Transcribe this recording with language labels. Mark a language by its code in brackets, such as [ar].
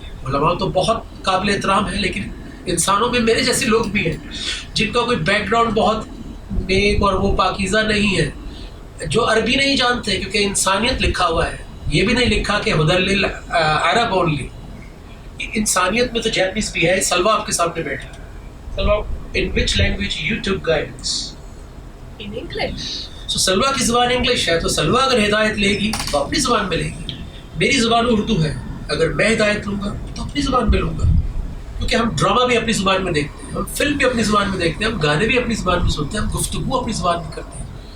[ur] علماء تو بہت قابل احترام ہے, لیکن انسانوں میں میرے جیسے لوگ بھی ہیں جن کا کوئی بیک گراؤنڈ بہت نیک اور وہ پاکیزہ نہیں ہے, جو عربی نہیں جانتے, کیونکہ انسانیت لکھا ہوا ہے, یہ بھی نہیں لکھا کہ [ar] ہدی للعرب [ur] اونلی. انسانیت میں تو جیپنیز بھی ہے. سلوا آپ کے سامنے بیٹھی. [en] Salwa, in which language you took guidance? In English. [ur] So سلوا کی زبان انگلش ہے, تو سلوا اگر ہدایت لے گی تو اپنی زبان میں لے گی. میری زبان اردو ہے, اگر میں ہدایت لوں گا تو اپنی زبان میں لوں گا, کیونکہ ہم ڈرامہ بھی اپنی زبان میں دیکھتے ہیں, ہم فلم بھی اپنی زبان میں دیکھتے ہیں, ہم گانے بھی اپنی زبان میں سنتے ہیں, ہم گفتگو اپنی زبان میں کرتے ہیں.